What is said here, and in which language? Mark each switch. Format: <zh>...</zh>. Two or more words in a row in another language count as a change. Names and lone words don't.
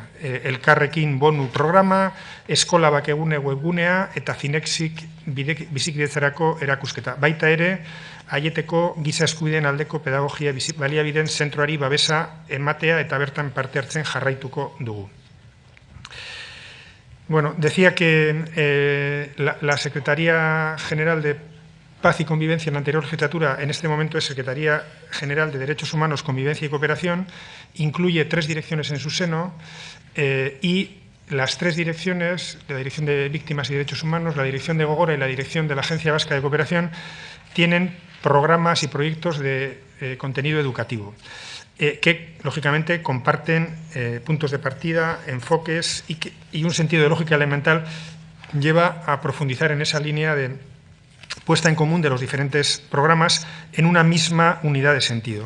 <eu>Elkarrekin bonu programa, Eskola Bakegune webgunea eta Zinexik bizikidetzarako erakusketa. Baita ere, Aieteko giza eskubideen aldeko pedagogia baliabideen zentroari babesa ematea eta bertan parte hartzen jarraituko dugu.</eu> <es>Bueno, decía que la Secretaría General de Paz y Convivencia en la anterior legislatura, en este momento es Secretaría General de Derechos Humanos, Convivencia y Cooperación, incluye 3 direcciones en su seno y las 3 direcciones, la Dirección de Víctimas y Derechos Humanos, la Dirección de Gogora y la Dirección de la Agencia Vasca de Cooperación, tienen programas y proyectos de contenido educativo que, lógicamente, comparten puntos de partida, enfoques y un sentido de lógica elemental lleva a profundizar en esa línea de puesta en común de los diferentes programas en una misma unidad de sentido.</es>